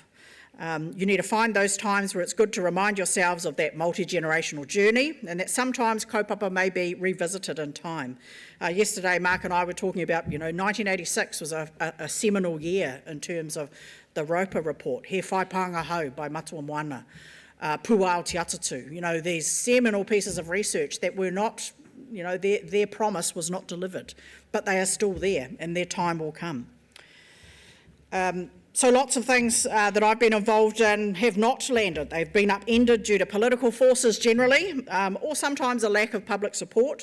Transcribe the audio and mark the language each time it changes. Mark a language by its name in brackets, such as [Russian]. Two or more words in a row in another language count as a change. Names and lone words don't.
[English] You need to find those times where it's good to remind yourselves of that multi-generational journey, and that sometimes kaupapa may be revisited in time. Yesterday, Mark and I were talking about, 1986 was a seminal year in terms of the Roper report, He Whai Pānga Hau by Matua Moana, Puao Te Atatu, these seminal pieces of research that were not, their promise was not delivered, but they are still there and their time will come. So lots of things that I've been involved in have not landed. They've been upended due to political forces generally, or sometimes a lack of public support.